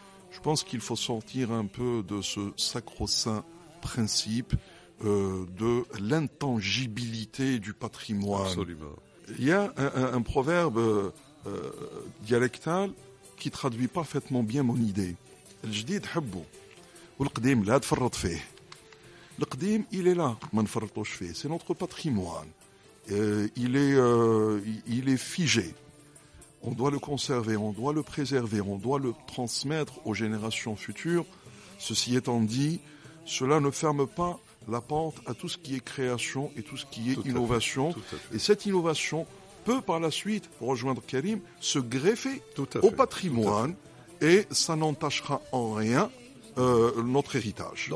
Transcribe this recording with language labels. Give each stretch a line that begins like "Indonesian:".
French: Je pense qu'il faut sortir un peu de ce sacro-saint principe de l'intangibilité du patrimoine. Absolument. Il y a un proverbe dialectal qui traduit parfaitement bien mon idée.
Arabic: الجديد حبه والقديم لا تفرط فيه. القديم
French: il est là,
Arabic: ما نفرطوش فيه.
French: C'est notre patrimoine. Il est figé. On doit le conserver, on doit le préserver, on doit le transmettre aux générations futures. Ceci étant dit, cela ne ferme pas la porte à tout ce qui est création et tout ce qui est innovation. Et cette innovation peut par la suite, pour rejoindre Karim, se greffer au patrimoine et ça n'entachera en rien notre héritage.